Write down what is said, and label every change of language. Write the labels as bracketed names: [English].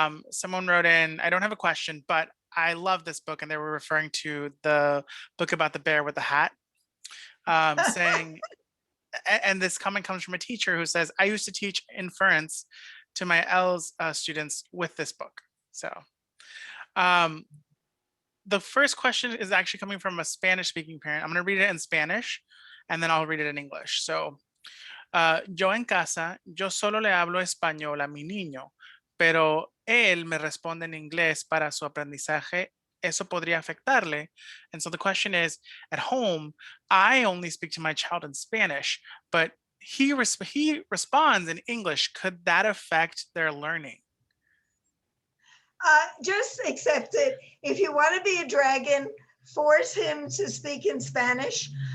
[English] Someone wrote in, I don't have a question, but I love this book, and they were referring to the book about the bear with the hat, saying, and this comment comes from a teacher who says, I used to teach inference to my ELLs students with this book. So the first question is actually coming from a Spanish speaking parent. I'm going to read it in Spanish and then I'll read it in English. [Spanish] So, yo en casa, yo solo le hablo español a mi niño, pero él me responde en inglés para su aprendizaje. Eso podría afectarle. [English] And so the question is, at home, I only speak to my child in Spanish, but he responds in English. Could that affect their learning? Just accept it. If you want to be a dragon, force him to speak in Spanish.